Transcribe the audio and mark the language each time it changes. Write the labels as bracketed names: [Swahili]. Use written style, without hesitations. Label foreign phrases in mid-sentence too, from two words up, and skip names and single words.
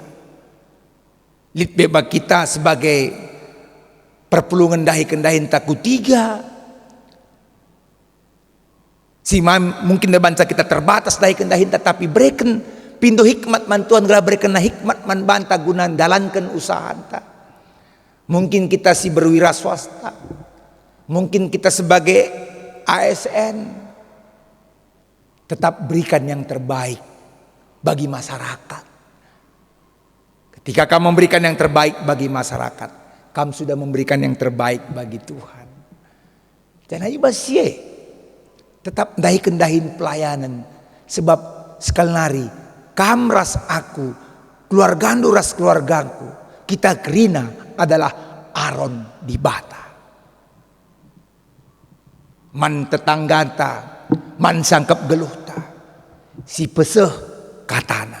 [Batak Karo] Lit beba kita sebagai perpulungan dahikan dahinta kutiga. Si mungkin banca kita terbatas dahikan dahinta, [Indonesian] tapi berikan [Batak Karo] pindo hikmat man Tuhan, gelah berikan hikmat man banta guna dalankan usaha anta. [Indonesian] Mungkin kita si berwira swasta, mungkin kita sebagai ASN, tetap berikan yang terbaik bagi masyarakat. Ketika kamu memberikan yang terbaik bagi masyarakat, kamu sudah memberikan yang terbaik bagi Tuhan. Jangan ibasie, [Batak Karo] tetap dahin pelayanan, sebab sekali nari, kam ras aku, keluargandu ras keluargaku, [Indonesian] kita kerina adalah [Batak Karo] aron di bata. Man tetanggata, man sangkap geluhta, si peseh katana.